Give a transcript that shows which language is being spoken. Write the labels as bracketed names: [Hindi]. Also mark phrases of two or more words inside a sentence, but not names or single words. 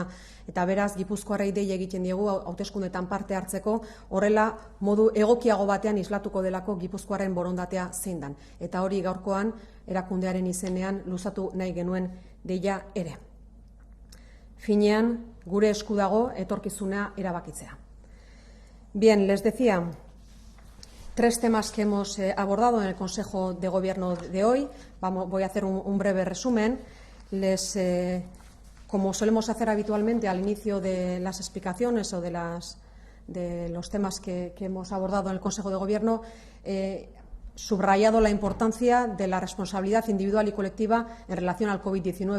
[Basque] Eta beraz, Gipuzkoarrei dei egiten diegu hauteskundetan parte hartzeko, horrela modu egokiago batean islatuko delako Gipuzkoaren borondatea zein dan. Eta hori gaurkoan erakundearen izenean luzatu nahi genuen deia ere. Finean, gure esku dago etorkizuna erabakitzea. [Spanish] Bien, les decía, 3 temas que hemos abordado en el Consejo de Gobierno de hoy. Voy a hacer un breve resumen. Como solemos hacer habitualmente al inicio de las explicaciones o de los temas que hemos abordado en el Consejo de Gobierno, subrayado la importancia de la responsabilidad individual y colectiva en relación al COVID-19.